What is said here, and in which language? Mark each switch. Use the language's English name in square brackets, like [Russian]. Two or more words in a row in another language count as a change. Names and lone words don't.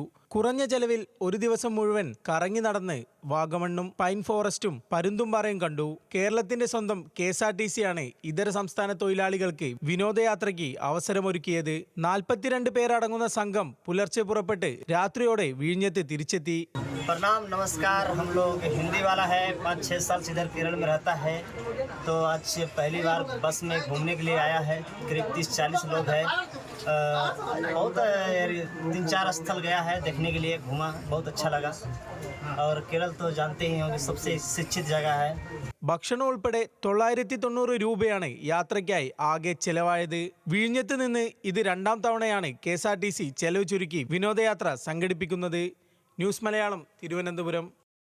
[Malayalam] കുറഞ്ഞ ചെലവിൽ ഒരു ദിവസം മുഴുവൻ കറങ്ങി നടന്ന് വാഗമണ്ണും പൈൻ ഫോറസ്റ്റും പരുന്തുംപാറയും കണ്ടു. കേരളത്തിന്റെ സ്വന്തം KSRTC ആണ് ഇതര സംസ്ഥാന തൊഴിലാളികൾക്ക് വിനോദയാത്രയ്ക്ക് അവസരമൊരുക്കിയത്. 42 പേരടങ്ങുന്ന സംഘം പുലർച്ചെ പുറപ്പെട്ട് രാത്രിയോടെ വിഴിഞ്ഞത്ത് തിരിച്ചെത്തി. [Hindi] प्रणाम नमस्कार। हम लोग हिंदी वाला है, 5-6 साल से इधर केरल में रहता है, तो आज पहली बार बस में घूमने के लिए आया है। करीब 30-40 लोग हैं। बहुत 3-4 स्थल गया है देखने के लिए, घूमा, बहुत अच्छा लगा। और केरल तो जानते ही होंगे सबसे शिक्षित जगह है। [Malayalam] ഭക്ഷണം ഉൾപ്പെടെ 990 രൂപയാണ് യാത്രയ്ക്കായി ആകെ ചെലവായത്. വിഴിഞ്ഞത്ത് നിന്ന് ഇത് രണ്ടാം തവണയാണ് KSRTC ചെലവ് ചുരുക്കി വിനോദയാത്ര സംഘടിപ്പിക്കുന്നത്. ന്യൂസ് മലയാളം, തിരുവനന്തപുരം.